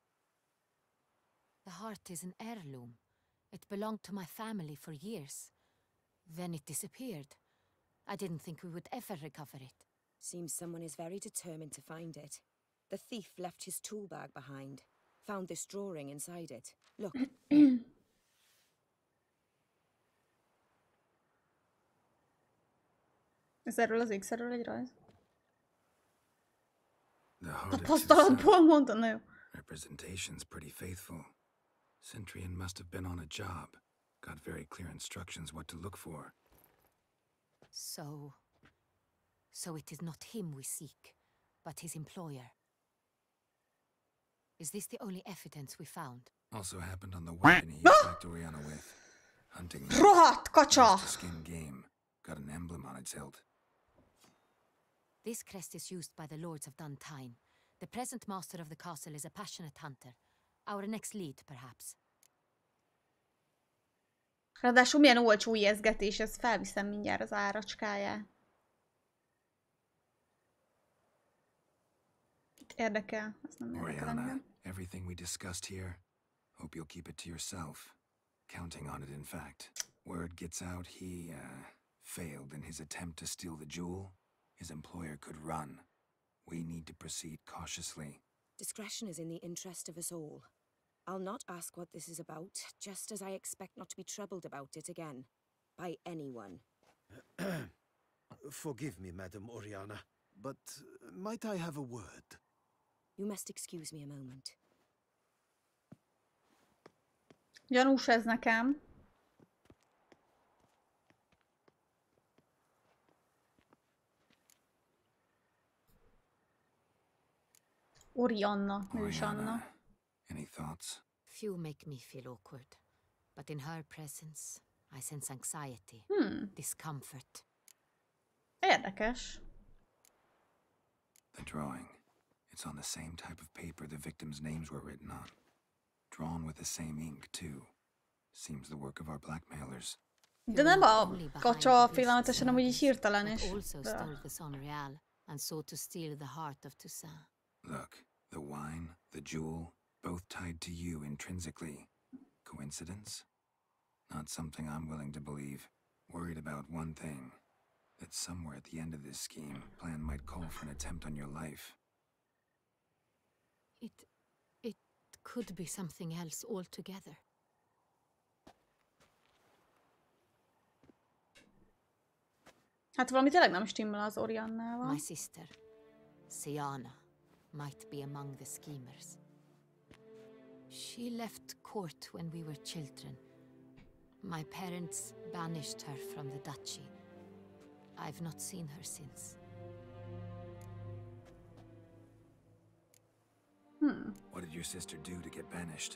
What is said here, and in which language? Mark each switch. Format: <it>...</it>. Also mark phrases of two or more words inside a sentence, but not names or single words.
<en>The heart is an heirloom. It belonged to my family for years. Then it disappeared. I didn't think we would ever recover it. Seems someone is very determined to find it. The thief left his tool bag behind. Found this drawing inside it. Look.</en> <hu>Ez erről az ékszerről egy rajz? Tapasztalatból mondta, na jó.</hu> <en>Representation's pretty faithful. Centurion must have been on a job. Got very clear instructions what to look for. So it is not him we seek, but his employer. Is this the only evidence we found? Also happened on the weapon he attacked Oriana with. Hunting</en> <hu>rohadt kacsa!</hu> <en>Skin game. Got an emblem on its hilt. This crest is used by the lords of Duntine. The present master of the castle is a passionate hunter. Our next lead, perhaps.</en> <hu>Ráadásul milyen olcsó ijeszgetés, ez felviszem mindjárt az áracskáját. Érdekel, ez nem érdekel engem.</hu> <en>Everything we discussed here, hope you'll keep it to yourself. Counting on it, in fact. Word gets out he, failed in his attempt to steal the jewel. His employer could run. We need to proceed cautiously. Discretion is in the interest of us all. I'll not ask what this is about, just as I expect not to be troubled about it again. By anyone. Forgive me, Madam Oriana, but might I have a word? You must excuse me a moment.</en> <hu>Gyanús ez nekem. Oriana, nős Anna.</hu> <en>Any thoughts? Few make me feel awkward, but in her presence, I sense anxiety, discomfort.</en> <hu>Érdekes.</hu> <en>The drawing. It's on the same type of paper the victims' names were written on. Drawn with the same ink, too. Seems the work of our blackmailers.</en> <hu>De nem a kacsa félelmetesen, hanem úgy így hirtelen is.</hu> <en>Also stole the Son Real and sought to steal the heart of Toussaint. Look, the wine, the jewel, both tied to you intrinsically. Coincidence? Not something I'm willing to believe. Worried about one thing. That somewhere at the end of this scheme, plan might call for an attempt on your life. It could be something else altogether.</en> <hu>Hát valami tényleg nem stimmel az Oriannával.</hu> <en>My sister, Siana, might be among the schemers. She left court when we were children. My parents banished her from the duchy. I've not seen her since. What did your sister do to get banished?</en>